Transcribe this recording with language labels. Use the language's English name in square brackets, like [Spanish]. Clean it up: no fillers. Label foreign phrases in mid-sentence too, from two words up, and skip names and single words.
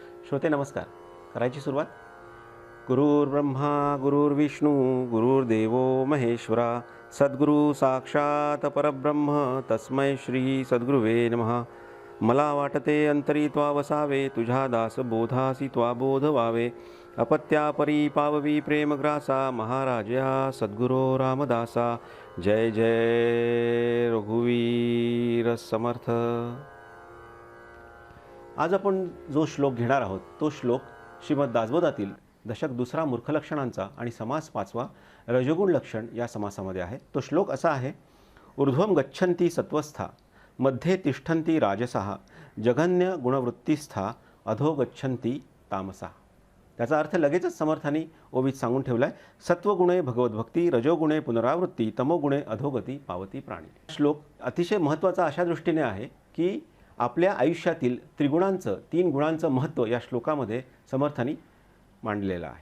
[Marathi] श्रोते नमस्कार. करायची सुरुवात. [Sanskrit] गुरुर्ब्रह्मा गुरुर्विष्णू गुरुर्देवो महेश्वरा सद्गुरु साक्षात परब्रह्म तस्मै श्री सद्गुरुवे नमः. [Marathi] मला वाटते अंतरी त्वा वसावे तुझ्या दास बोधासी त्वा बोध व्हावे. अपत्यापरी पाववी प्रेमग्रासा महाराजया सद्गुरो रामदासा. जय जय रघुवीर समर्थ. आज आपण जो श्लोक घेणार आहोत तो श्लोक श्रीमद दासबोधातील दशक दुसरा मूर्खलक्षणांचा आणि समास पाचवा रजोगुण लक्षण या समासामध्ये आहे. तो श्लोक असा आहे: [Sanskrit] ऊर्ध्वं गच्छन्ति सत्वस्था मध्ये तिष्ठन्ति राजसः जघन्य गुणवृत्तिस्था अधो गच्छन्ति तामसा. [Marathi] त्याचा अर्थ लगेचच समर्थांनी ओवीत सांगून ठेवला आहे. सत्वगुणे भगवद्भक्ती, रजोगुणे पुनरावृत्ती, तमोगुणे अधोगती पावती प्राणी. श्लोक अतिशय महत्त्वाचा अशा दृष्टीने आहे की आपल्या आयुष्यातील त्रिगुणांचं, तीन गुणांचं महत्त्व या श्लोकामध्ये समर्थांनी मांडलेलं आहे.